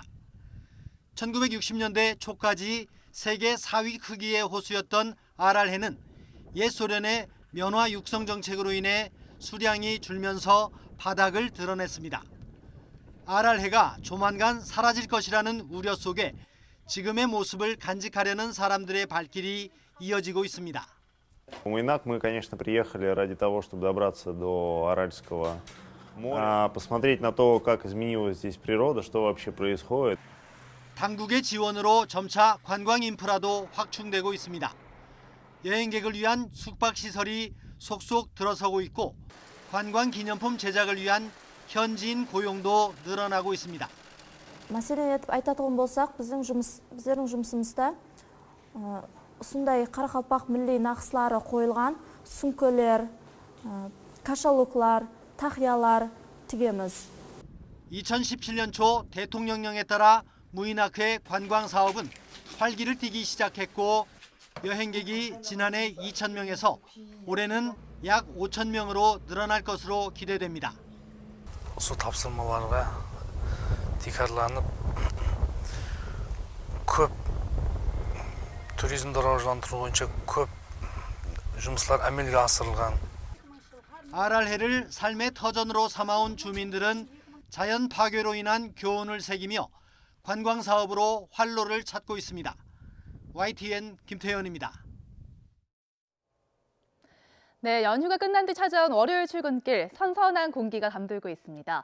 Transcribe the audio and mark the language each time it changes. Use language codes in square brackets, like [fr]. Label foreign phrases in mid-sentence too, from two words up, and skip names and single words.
[ko] 1960년대 초까지 세계 4위 크기의 호수였던 아랄해는 옛 소련의 면화 육성 정책으로 인해 수량이 줄면서 바닥을 드러냈습니다. 아랄해가 조만간 사라질 것이라는 우려 속에 지금의 모습을 간직하려는 사람들의 발길이 이어지고 있습니다. [ru] Муйнак мы, конечно, приехали ради того, чтобы добраться до Аральского моря, посмотреть на то, как изменилась здесь природа, что вообще происходит. [ko] 당국의 지원으로 점차 관광 인프라도 확충되고 있습니다. 여행객을 위한 숙박시설이 속속 들어서고 있고 관광 기념품 제작을 위한 현지인 고용도 늘어나고 있습니다. [kaa] мәселен айтатын болсақ, біздің жұмысымызда сондай Қарақалпақ милли нақыслары қойылған сүңкелер, кашалуклар, тақиялар тігеміз. [ko] 2017년 초 대통령령에 따라 무이나크의 관광 사업은 활기를 띠기 시작했고 여행객이 지난해 2,000명에서 올해는 약 5,000명으로 늘어날 것으로 기대됩니다. [kaa] осы тапсырмаларға тикарланып көп туризмді рауажландыру бойынша көп жұмыстар әмелге асырылған. [ko] 아랄해를 삶의 터전으로 삼아온 주민들은 자연 파괴로 인한 교훈을 새기며 관광 사업으로 활로를 찾고 있습니다. YTN 김태현입니다. 네, 연휴가 끝난 뒤 찾아온 월요일 출근길, 선선한 공기가 감돌고 있습니다.